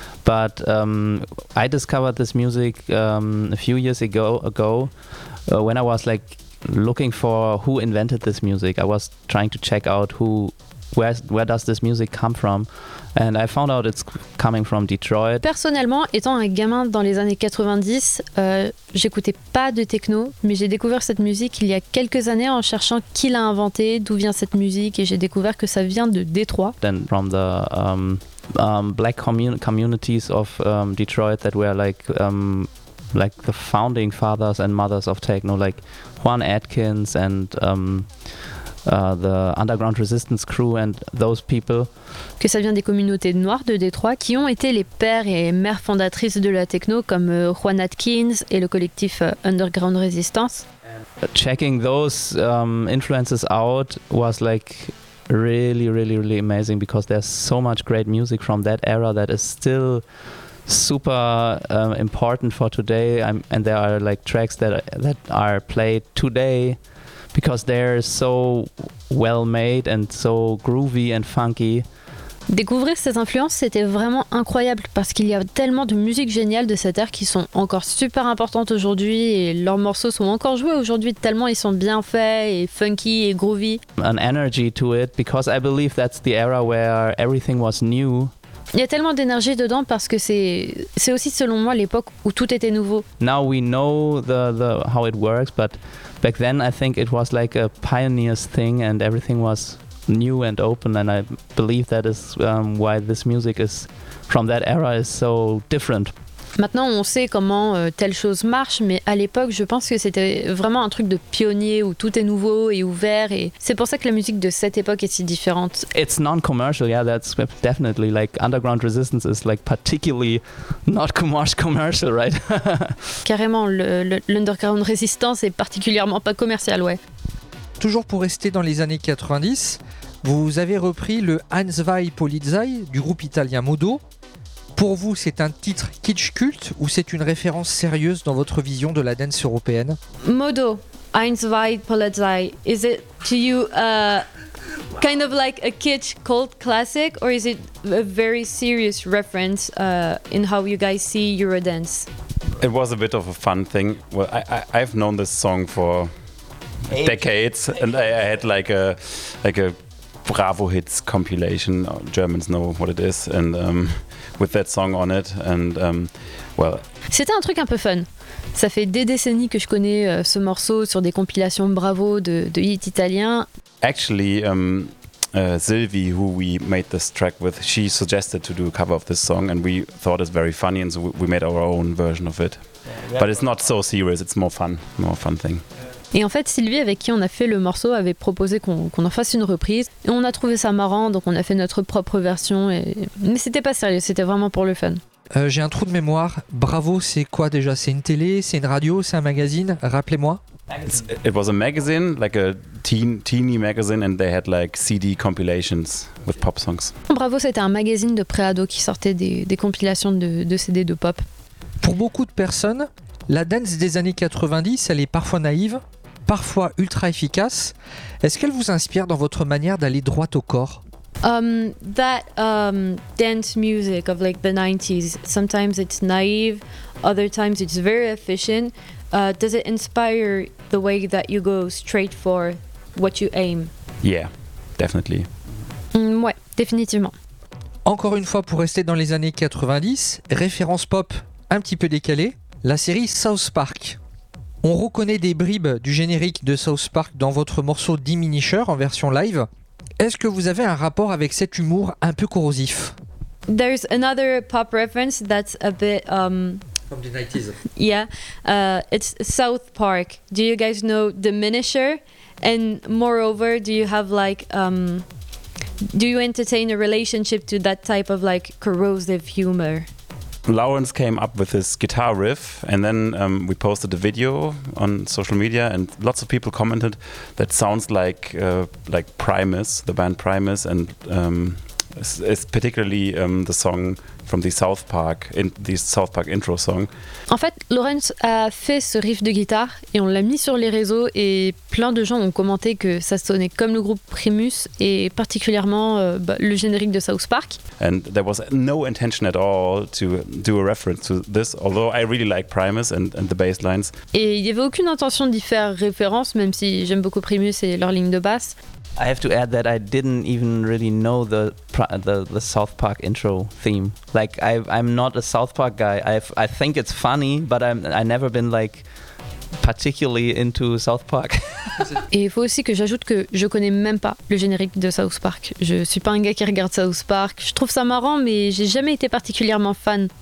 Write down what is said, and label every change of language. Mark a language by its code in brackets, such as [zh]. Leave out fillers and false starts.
[en] But I discovered this music a few years ago when I was like looking for who invented this music. I was trying to check out where does this music come from, and I found out it's coming from Detroit. [fr] Personnellement, étant un gamin dans les années 90, j'écoutais pas de techno, mais j'ai découvert cette musique il y a quelques années en cherchant qui l'a inventée, d'où vient cette musique, et j'ai découvert que ça vient de Détroit. [en] Then from the black communities of Detroit that were like the founding fathers and mothers of techno, like Juan Atkins and the Underground Resistance Crew and those people. [fr] Que ça vient des communautés noires de Détroit qui ont été les pères et mères fondatrices de la techno comme Juan Atkins et le collectif Underground Resistance. [en] Checking those influences out was like really, really, really amazing because there's so much great music from that era that is still super important for today. And there are like tracks that are played today because they're so well made and so groovy and funky. [fr] Découvrir ces influences, c'était vraiment incroyable parce qu'il y a tellement de musique géniale de cette ère qui sont encore super importantes aujourd'hui et leurs morceaux sont encore joués aujourd'hui tellement ils sont bien faits et funky et groovy. [en] An energy to it because I believe that's the era where everything was new. [fr] Il y a tellement d'énergie dedans parce que c'est aussi selon moi l'époque où tout était nouveau. [en] Now we know the how it works, but back then I think it was like a pioneer's thing and everything was new and open, and I believe that is why this music is from that era is so different. [fr] Maintenant on sait comment telle chose marche, mais à l'époque je pense que c'était vraiment un truc de pionnier où tout est nouveau et ouvert, et c'est pour ça que la musique de cette époque est si différente. [en] It's non-commercial, yeah, that's definitely like Underground Resistance is like particularly not commercial, right? [fr] Carrément, l'Underground Resistance est particulièrement pas commercial, ouais. Toujours pour rester dans les années 90, vous avez repris le Hans Vai Polizei du groupe italien Modo. Pour vous, c'est un titre kitsch culte ou c'est une référence sérieuse dans votre vision de la dance européenne? [en] Modo, Hans Vai Polizei, is it to you kind of like a kitsch cult classic, or is it a very serious reference in how you guys see Eurodance? It was a bit of a fun thing. Well, I've known this song for decades, and I had like a Bravo Hits compilation. Germans know what it is, and with that song on it, and well. [fr] C'était un truc un peu fun. Ça fait des décennies que je connais ce morceau sur des compilations Bravo de hits italiens. [en] Actually, Sylvie, who we made this track with, she suggested to do a cover of this song, and we thought it's very funny, and so we made our own version of it. But it's not so serious. It's more fun thing. [fr] Et en fait, Sylvie, avec qui on a fait le morceau, avait proposé qu'on en fasse une reprise. Et on a trouvé ça marrant, donc on a fait notre propre version. Mais c'était pas sérieux, c'était vraiment pour le fun. J'ai un trou de mémoire. Bravo, c'est quoi déjà? C'est une télé? C'est une radio? C'est un magazine? Rappelez-moi. [en] It was a magazine, like a teeny magazine, and they had like CD compilations with pop songs. [fr] Bravo, c'était un magazine de pré-ado qui sortait des compilations de CD de pop. Pour beaucoup de personnes, la dance des années 90, elle est parfois naïve, parfois ultra efficace. Est-ce qu'elle vous inspire dans votre manière d'aller droit au corps? [en] That dance music of like the 90s, sometimes it's naive, other times it's very efficient. Does it inspire the way that you go straight for what you aim? Yeah, definitely. [fr] Ouais, définitivement. Encore une fois, pour rester dans les années 90, référence pop un petit peu décalée. La série South Park. On reconnaît des bribes du générique de South Park dans votre morceau Diminisher en version live. Est-ce que vous avez un rapport avec cet humour un peu corrosif? [en] there's another pop reference that's a bit from the 90s. Yeah, it's South Park. Do you guys know Diminisher? And moreover, do you have like do you entertain a relationship to that type of like corrosive humor? Lawrence came up with his guitar riff, and then we posted a video on social media, and lots of people commented that sounds like Primus, the band Primus, and it's particularly the song from the South Park, in the South Park intro song. [fr] En fait, Lawrence a fait ce riff de guitare et on l'a mis sur les réseaux et plein de gens ont commenté que ça sonnait comme le groupe Primus et particulièrement le générique de South Park. [en] And there was no intention at all to do a reference to this, although I really like Primus and the bass lines. [fr] Et il n'y avait aucune intention d'y faire référence, même si j'aime beaucoup Primus et leur ligne de basse. [en] I have to add that I didn't even really know the South Park intro theme. Like I'm not a South Park guy. I think it's funny, but I never been like particularly into South Park. [fr] Et il faut aussi que j'ajoute que je connais même pas le générique de South Park. Je suis pas un gars qui regarde South Park. Je trouve ça marrant, mais j'ai jamais été particulièrement fan.